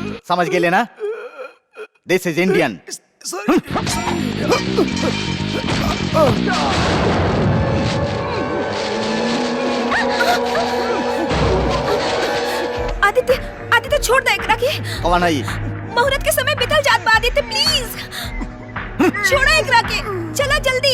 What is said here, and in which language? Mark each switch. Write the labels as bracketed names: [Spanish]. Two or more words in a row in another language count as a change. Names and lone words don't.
[Bhojpuri] समझ गेले ना? [English] This is Indian. [Bhojpuri] आदित्य आदित्य छोड़ दे एकरा के। कौन आई? मुहूर्त के समय बीतल जात बा आदित्य, प्लीज छोड़ो एकरा के, चला जल्दी।